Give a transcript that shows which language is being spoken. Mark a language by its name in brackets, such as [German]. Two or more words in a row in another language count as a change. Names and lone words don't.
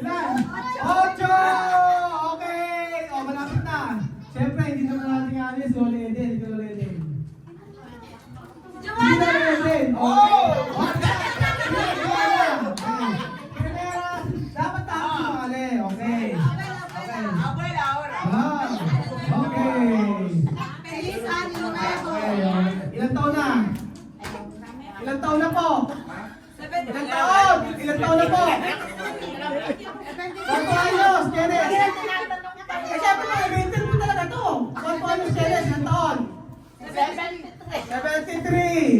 [Filipino] Ilan? 8! Okay! O, malapit na. Siyempre, hindi naman natin alis. Loli Eden. Ikaw, Loli Eden. Hindi na Loli Eden. Oh! Primera. Dapat tayo sumali. Okay. Okay. Ah, okay. [Spanish] Feliz Año Nuevo. [Filipino] Okay. Ilan taon na? Ilan taon na po? Ilan taon? Ilan taon na po? 4 anyos, Cheres. Eh, syempre na, i-maintain mo talaga to. 4 anyos, Cheres, ilan taon? 73.